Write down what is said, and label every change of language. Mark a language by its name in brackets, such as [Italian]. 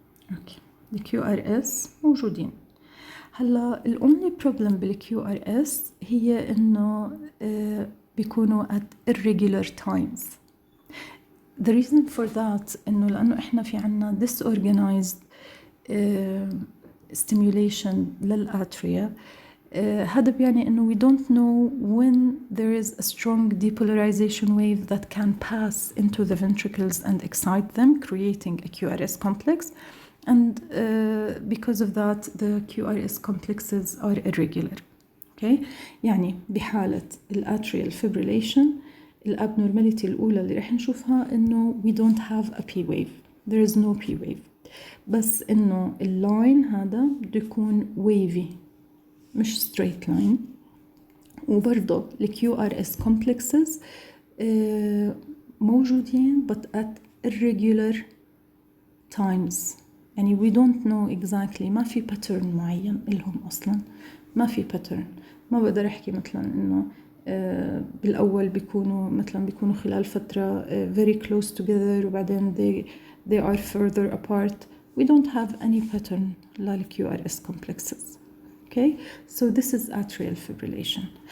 [English] Okay الكيو R S موجودين. هلا الأونلي بروبلم بالكيو ار اس [Arabic] هي انه بيكونوا [English] at irregular times. The reason for that [Arabic] انه لانه احنا في عنا [English] disorganized stimulation للاتريا. هذا بيعني انه we don't know when there is a strong depolarization wave that can pass into the ventricles and excite them, creating a QRS complex. And because of that the QRS complexes are irregular. Okay? يعني بحالة الاتريال fibrillation الابنورماليتي الأولى [Arabic] اللي رح نشوفها إنه [English] we don't have a P wave. There is no P wave. [Arabic] بس إنه اللاين هذا بده يكون [English] wavy [Arabic] مش [English] straight line. [Arabic] وبرضه [English] ال QRS complexes موجودين but at irregular times. [Arabic] يعني [English] we don't know exactly [Arabic] ما في pattern معين إلهم أصلا، ما في pattern. ما بقدر أحكي مثلا إنه بالأول بيكونوا خلال فترة [English] very close together [Arabic] وبعدين [English] they are further apart. We don't have any pattern لل QRS complexes. Okay, so this is atrial fibrillation.